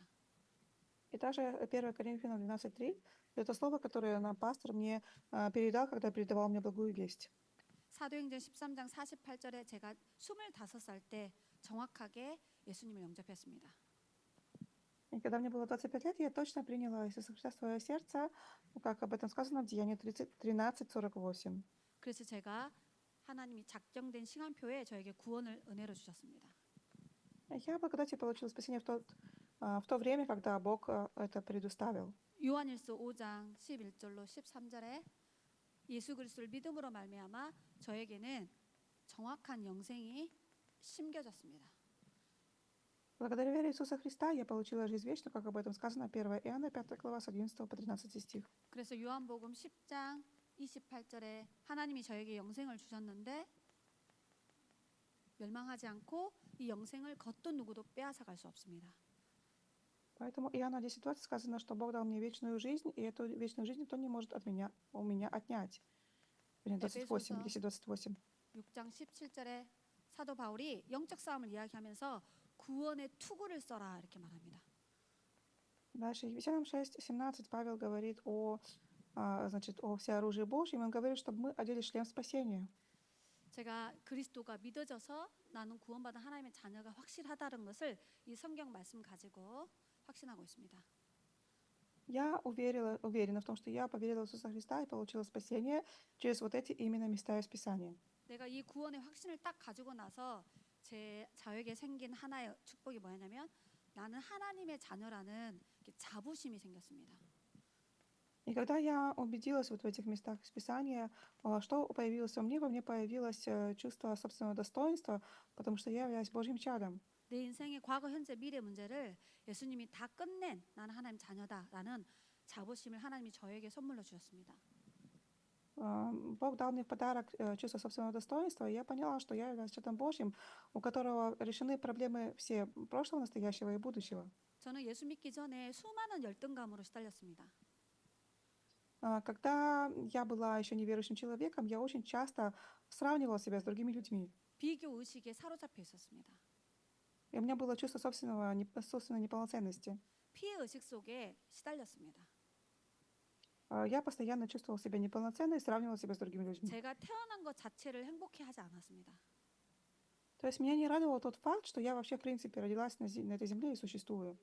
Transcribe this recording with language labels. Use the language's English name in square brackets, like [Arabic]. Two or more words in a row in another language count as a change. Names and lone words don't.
[Russian] И также 1 Коринфянам 12:3 это слово, которое нам пастор мне передал, когда передавал мне благую весть. [Korean] 사도행전 13장 48절에 제가 25살 때 정확하게 예수님을 영접했습니다. [Russian] И когда мне было 25 лет, я точно приняла Иисуса Христа в свое сердце, как об этом сказано в Деянии 13:48. [Korean] 그래서 제가 하나님이 작정된 시간표에 저에게 구원을 은혜로 주셨습니다. [Russian] Я благодати получила спасение в то время, когда Бог это предоставил. [Korean] 요한일서 5장 11절로 13절에 예수 그리스도를 믿음으로 말미암아 저에게는 정확한 영생이 심겨졌습니다. [Russian] Благодаря вере Иисуса Христа я получила жизнь вечную, как об этом сказано 1 Иоанна 5 глава с 11 по 13 стих. [Korean] 그래서 요한복음 10장 28절에 하나님이 저에게 영생을 주셨는데 멸망하지 않고 이 영생을 겉도 누구도 빼앗아갈 수 없습니다. [Russian] Поэтому Иоанна 10:20 сказано, что Бог дал мне вечную жизнь, и эту вечную жизнь никто не может у меня отнять. 28, 10:28. [Korean] 6장 17절에 사도 바울이 영적 싸움을 이야기하면서 구원의 투구를 써라 이렇게 말합니다. [Russian] Дальше Ефесянам 6:17 Павел говорит о всеоружии Божьем. Он говорит, чтобы мы одели шлем спасения. [Korean] 제가 그리스도가 믿어져서 나는 구원받은 하나님의 자녀가 확실하다는 것을 이 성경 말씀 가지고 확신하고 있습니다. [Russian] Я уверена в том, что я поверила в Иисуса Христа и получила спасение через вот эти именно места из Писания. [Korean] 내가 이 구원의 확신을 딱 가지고 나서 저에게 생긴 하나의 축복이 뭐냐면 나는 하나님의 자녀라는 자부심이 생겼습니다. [Russian] И когда я убедилась вот в этих местах из Писания, что появилось во мне? Во мне появилось чувство собственного достоинства, потому что я являюсь Божьим чадом. [Korean] 내 인생의 과거, 현재, 미래 문제를 예수님이 다 끝낸 나는 하나님 자녀다라는 자부심을 하나님이 저에게 선물로 주셨습니다. [Russian] Бог дал мне в подарок чувство собственного достоинства, и я поняла, что я являюсь чадом Божьим, у которого решены проблемы все прошлого, настоящего и будущего. [Korean] 저는 예수 믿기 전에 수많은 열등감으로 시달렸습니다. [Russian] Когда я была еще неверующим человеком, я очень часто сравнивала себя с другими людьми. [Korean] 비교 의식에 사로잡혀 있었습니다. [Russian] И у меня было чувство собственной неполноценности. [Korean] 피해 의식 속에 시달렸습니다. [Russian] Я постоянно чувствовала себя неполноценной и сравнивала себя с другими людьми. [Korean] 제가 태어난 것 자체를 행복해 하지 않았습니다. [Russian] То есть меня не радовал тот факт, что я вообще, в принципе, родилась на этой земле и существую.